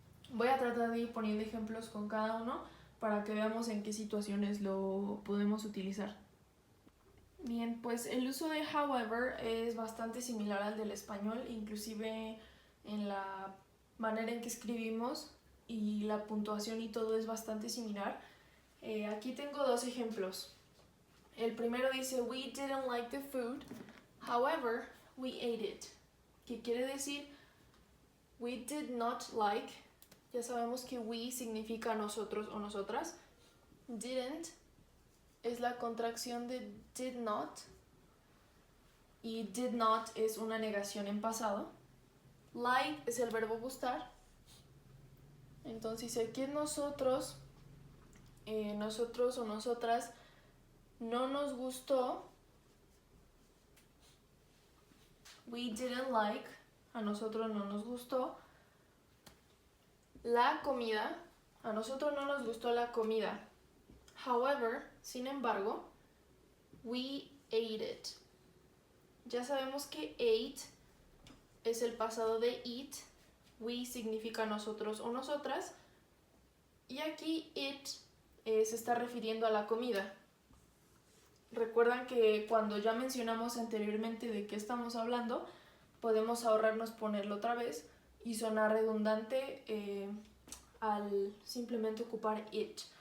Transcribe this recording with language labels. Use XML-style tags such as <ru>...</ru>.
<es>Voy a tratar de ir poniendo ejemplos con cada uno para que veamos en qué situaciones lo podemos utilizar. Bien, pues el uso de however es bastante similar al del español, inclusive en la manera en que escribimos y la puntuación y todo es bastante similar. Aquí tengo 2 ejemplos. El primero dice,</es> <en>we didn't like the food, however, we ate it.</en> <es>¿Qué quiere decir?</es> <en>We did not like,</en> <es>ya sabemos que we significa nosotros o nosotras. Didn't es la contracción de did not, y did not es una negación en pasado. Like es el verbo gustar. Entonces aquí nosotros o nosotras no nos gustó.</es> <en>We didn't like,</en> <es>a nosotros no nos gustó la comida, a nosotros no nos gustó la comida.</es> <en>However,</en> <es>sin embargo,</es> <en>we ate it.</en> <es>Ya sabemos que ate es el pasado de eat, we significa nosotros o nosotras, y aquí it se está refiriendo a la comida. Recuerdan que cuando ya mencionamos anteriormente de qué estamos hablando, podemos ahorrarnos ponerlo otra vez y sonar redundante al simplemente ocupar it.</es>